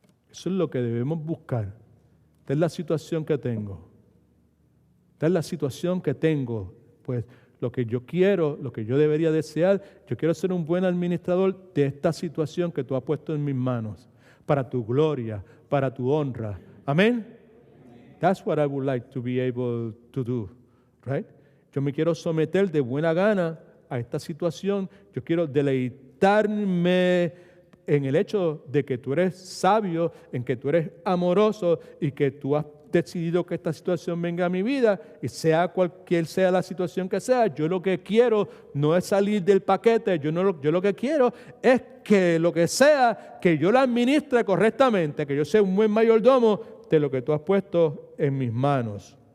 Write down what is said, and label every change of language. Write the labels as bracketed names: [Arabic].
[Spanish] Eso es lo que debemos buscar. Esta es la situación que tengo. Esta es la situación que tengo. Pues lo que yo quiero, lo que yo debería desear, yo quiero ser un buen administrador de esta situación que tú has puesto en mis manos, para tu gloria, para tu honra. Amén. [English] That's what I would like to be able to do, right? [Spanish] Yo me quiero someter de buena gana a esta situación. Yo quiero deleitarme en el hecho de que tú eres sabio, en que tú eres amoroso y que tú has decidido que esta situación venga a mi vida y sea cualquier sea la situación que sea, yo lo que quiero no es salir del paquete, yo lo que quiero es que lo que sea, que yo la administre correctamente, que yo sea un buen mayordomo de lo que tú has puesto en mis manos.